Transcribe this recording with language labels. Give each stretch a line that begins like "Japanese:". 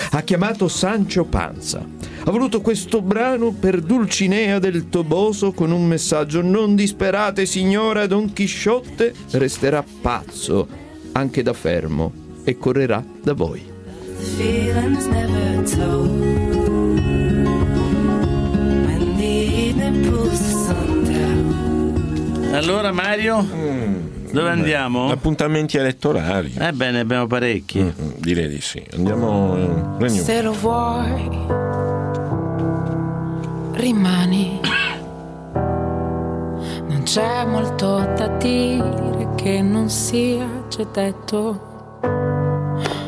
Italian: Ha chiamato Sancho Panza, ha voluto questo brano per Dulcinea del Toboso con un messaggio: non disperate signora, Don Chisciotte resterà pazzo anche da fermo e correrà da voi.
English: Feelings never told when the evening pulls the sun down.
Italian: Allora Mario, dove andiamo? Appuntamenti elettorali. Ebbene, abbiamo parecchi. Direi di sì. Andiamo. Se lo vuoi, rimani. Non c'è molto da dire che non sia già detto.